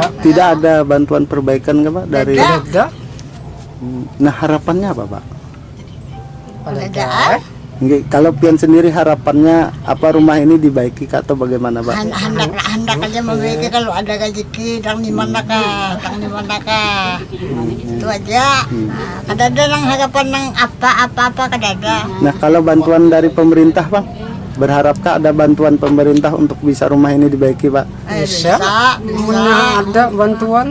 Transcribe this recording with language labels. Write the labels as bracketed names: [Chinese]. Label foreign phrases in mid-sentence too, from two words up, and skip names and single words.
[Indonesian] Tidak ada bantuan perbaikan nggak Pak? Dari... Ada. Nah harapannya apa Pak? Ada. Nggak, kalau pian sendiri harapannya apa, rumah ini dibaiki atau bagaimana Pak? [Banjar] Hendak aja memiliki kalau ada rezeki dan di mana kah, itu aja. Kada ada nang harapan nang apa kada ada. [Indonesian] Nah kalau bantuan dari pemerintah Pak? Berharapkah ada bantuan pemerintah untuk bisa rumah ini dibaiki Pak? Bisa. Bisa. Ada bantuan.